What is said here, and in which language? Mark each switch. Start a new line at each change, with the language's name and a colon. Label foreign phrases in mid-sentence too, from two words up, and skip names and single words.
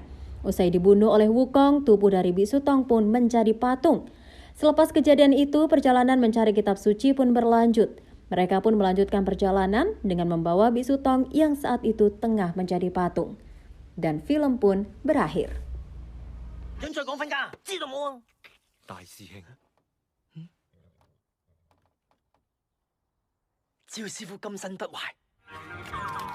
Indonesian: Usai dibunuh oleh Wukong, tubuh dari Biksu Tong pun menjadi patung. Selepas kejadian itu, perjalanan mencari kitab suci pun berlanjut. Mereka pun melanjutkan perjalanan dengan membawa Biksu Tong yang saat itu tengah menjadi patung. Dan film pun berakhir.
Cantonese: 人再講瞓覺，知道冇啊？大師兄，只要師傅金身不壞。